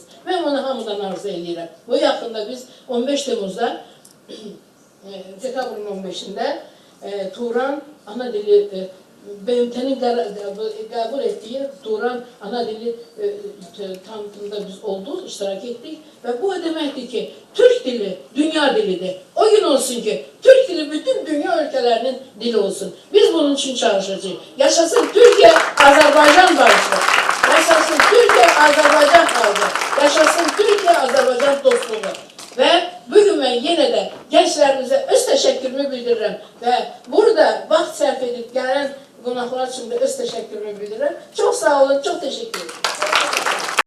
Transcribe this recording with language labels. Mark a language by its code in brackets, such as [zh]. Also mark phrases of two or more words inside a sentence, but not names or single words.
[az] Mən onu hamıdan arzu edirəm. Bu yaxında biz 15 Temmuzda, dekabrın 15-də Turan ana dili BMT'nin qəbul etdiyi Turan ana dili tanıtımında biz olduq, iştirak etdik və bu deməkdir ki, Türk dili dünya dilidir. O gün olsun ki, Türk dili bütün dünya ülkelərinin dili olsun. [tr] Biz bunun için çalışacağız. Yaşasın Türkiye, Azerbaycan barışı. Yaşasın Türkiye, Azerbaycan halkı. Yaşasın Türkiye, Azerbaycan dostluğu. Ve bugün ben yine de gençlerimize öz teşekkürümü bildiririm. [az] Ve burada vaxt sərf edip gelen qonaqlar üçün də öz təşəkkürümü bildirirəm. Çox sağ olun, çox təşəkkür ederim.